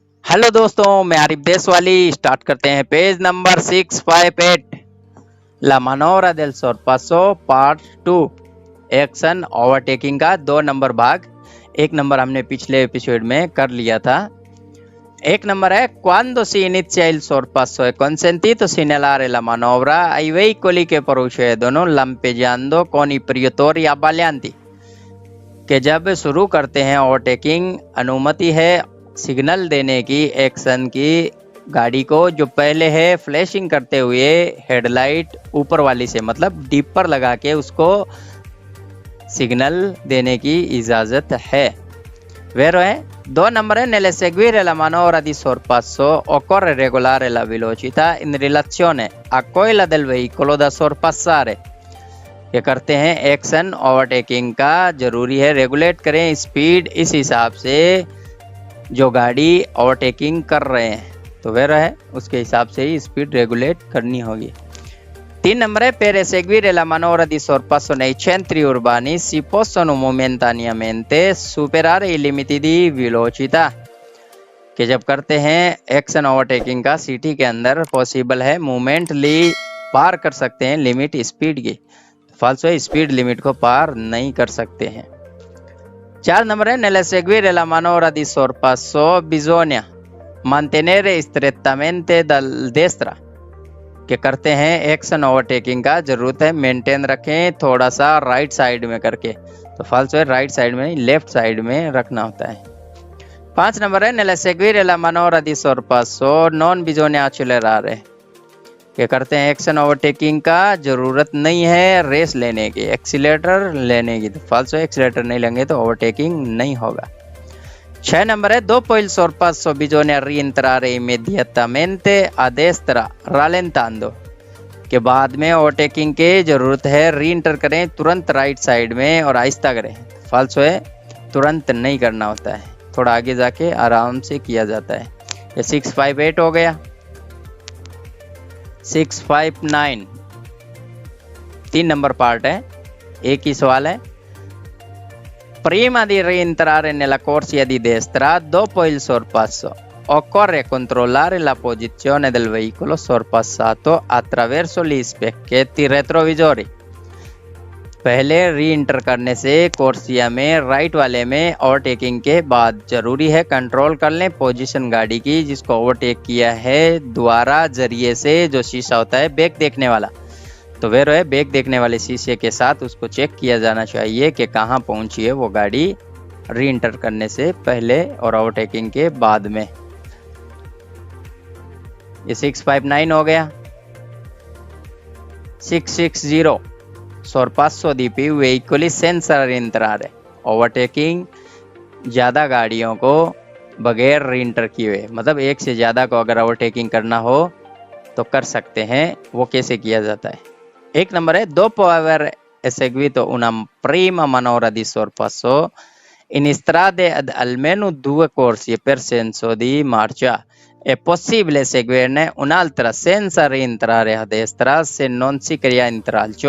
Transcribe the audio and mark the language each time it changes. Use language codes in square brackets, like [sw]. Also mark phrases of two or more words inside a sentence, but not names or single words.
[hi] हेलो दोस्तों, मैं आरिफ देसवाली। स्टार्ट करते हैं पेज नंबर 658, [it] la manovra del sorpasso [hi] पार्ट 2, एक्शन ओवरटेकिंग का 2 नंबर भाग। 1 नंबर हमने पिछले एपिसोड में कर लिया था। 1 नंबर है [it] quando si inizia il sorpasso è consentito segnalare la manovra ai veicoli che procedono lampeggiando con i proiettori abbaglianti, [hi] कि जब शुरू करते हैं ओवरटेकिंग अनुमति है सिग्नल देने की एक्शन की गाड़ी को जो पहले है फ्लैशिंग करते हुए हेडलाइट ऊपर वाली से मतलब डीप पर लगा के उसको सिग्नल देने की इजाजत है। [it] Vero è? [hi] 2 नंबर है [it] nelle seguire la manovra di sorpasso occorre regolare la velocità in relazione a quella del veicolo da sorpassare। [hi] ये करते हैं एक्शन ओवरटेकिंग का जरूरी है रेगुलेट करें स्पीड इस हिसाब से जो गाड़ी ओवरटेकिंग कर रहे हैं, तो वह है उसके हिसाब से ही स्पीड रेगुलेट करनी होगी। 3 नंबर है [it] per eseguire la manovra di sorpasso nei centri urbani si possono momentaneamente superare i limiti di velocità, [hi] कि जब करते हैं एक्शन ओवरटेकिंग का सिटी के अंदर पॉसिबल है मोमेंटली पार कर सकते हैं लिमिट स्पीड की। फाल्सो है, स्पीड लिमिट को पार नहीं कर सकते हैं। 4 नंबर है [it] nelle seguire la manovra di sorpasso bisogna mantenere strettamente dal destra, [hi] कि करते हैं एक्शन ओवरटेकिंग का जरूरत है मेंटेन रखें थोड़ा सा राइट साइड में करके। तो फाल्सो है, राइट साइड में नहीं लेफ्ट साइड में रखना होता है। 5 नंबर है [it] nelle seguire la manovra di sorpasso non bisogna accelerare, [hi] कि करते हैं एक्शन ओवरटेकिंग का जरूरत नहीं है रेस लेने की एक्सीलेटर लेने की। तो फाल्सो एक्सीलेटर नहीं लेंगे तो ओवरटेकिंग नहीं होगा। 6 नंबर है [it] dopo il sorpasso bisogna rientrare immediatamente a destra rallentando, [hi] के बाद में ओवरटेकिंग के जरूरत है री इंटर करें तुरंत राइट साइड में और आहिस्ता करें। फाल्सो है, तुरंत नहीं करना होता है, थोड़ा आगे जाके आराम से किया जाता है। ये 658 हो गया। 659 3 नंबर पार्ट है, एक ही सवाल है। [it] Prima di rientrare nella corsia di destra dopo il sorpasso occorre controllare la posizione del veicolo sorpassato attraverso gli specchietti retrovisori। [hi] पहले री इंटर करने से कोर्सिया में राइट वाले में ओवरटेकिंग के बाद जरूरी है कंट्रोल कर लें पोजीशन गाड़ी की जिसको ओवरटेक किया है द्वारा जरिए से जो शीशा होता है बैक देखने वाला। तो वे है बैक देखने वाले शीशे के साथ उसको चेक किया जाना चाहिए कि कहाँ पहुंची है वो गाड़ी री इंटर करने से पहले और ओवरटेकिंग के बाद में। ये 659 हो गया। [it] 660 sorpasso di più veicoli senza rientrare, [hi] ओवरटेकिंग ज़्यादा गाड़ियों को बगैर री इंटर किए हुए, मतलब एक से ज़्यादा को अगर ओवरटेकिंग करना हो तो कर सकते हैं। वो कैसे किया जाता है? 1 नंबर है [it] dopo aver eseguito una prima manovra di sorpasso in strade ad almeno 2 corsie per senso di marcia è possibile seguirne un'altra senza rientrare a destra se non si crea intralcio।